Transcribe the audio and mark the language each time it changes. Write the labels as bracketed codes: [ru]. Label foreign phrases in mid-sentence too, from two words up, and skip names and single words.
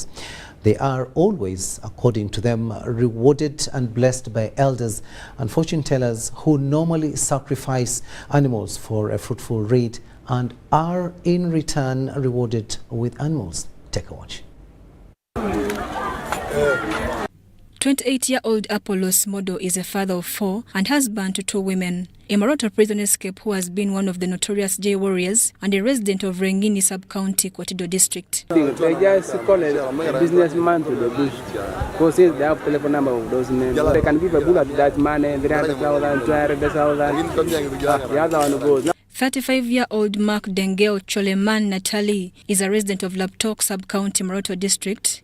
[en] They are always, according to them, rewarded and blessed by elders and fortune tellers who normally sacrifice animals for a fruitful raid and are in return rewarded with animals. Take a watch. 28-year-old Apollos Modo is a father of 4 and husband to 2 women. A Maroto prison escape who has been one of the notorious J warriors and a resident of Rengini sub-county, Kwatido district. They just call a businessman to the bush because they have telephone number of those men. They can give a bullet to that money, 300,000, 200,000. The other one goes. 35-year-old Mark Dengeo Choleman Natali is a resident of Laptok sub-county, Maroto district.